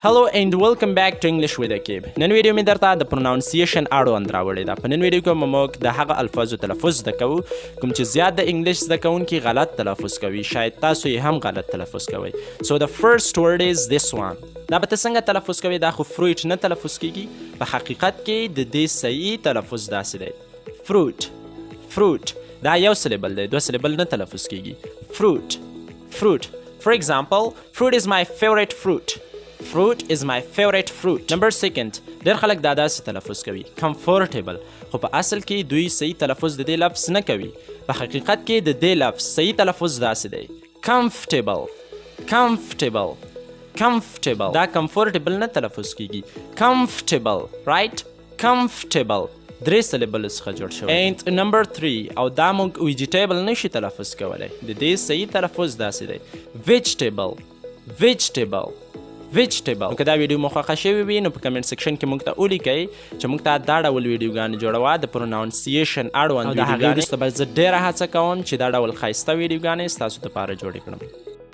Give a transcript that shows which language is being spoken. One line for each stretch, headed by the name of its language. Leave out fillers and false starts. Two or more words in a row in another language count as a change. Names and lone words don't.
English: Hello and welcome back to English with Aqib.
Pashto: نن ویډیو مې درته د پروناونسیشن اړوند راوړې ده. په نن ویډیو کې موږ د هغه الفاظو تلفظ زده کوو کوم چې زیات د انګلیش زده کوونکي غلط تلفظ کوي. شاید تاسو یې هم غلط تلفظ کوئ.
English: So the first word is this one.
Pashto: دا به ته څنګه تلفظ کوي؟ دا خو فروټ نه تلفظ کیږي. په حقیقت کې د دې صحیح تلفظ داسې دی. fruit. دا یو سلیبل دی. دوه سلیبل نه تلفظ کیږي.
English: fruit. For example, fruit is my favorite fruit. Fruit is my favorite fruit. Number second,
Pashto: ډېر خلک دا داسې تلفظ کوي. comfortable. خو په اصل کې دوی صحیح تلفظ د دې لفظ نه کوي. په حقیقت کې د دې لفظ صحیح تلفظ داسې دی. comfortable. دا comfortable نه تلفظ کیږي.
English: comfortable. right? comfortable.
Pashto: درې سلیبل څخه جوړ شوی.
English: and number 3
Pashto: او دا موږ ویجیټیبل نشي تلفظ کولی. د دې صحیح تلفظ داسې دی.
English: vegetable.
Pashto: نو که دا ویډیو مو خوښه شوې وي نو په
English: comment section
Pashto: کې موږ ته ولیکئ چې موږ ته دا ډول ویډیوګانې جوړوه د پروناونسیشن اړوند ویډیوګانې. او د هغې وروسته به زه ډېره هڅه کوم چې دا ډول ښایسته ویډیوګانې ستاسو دپاره جوړې کړم.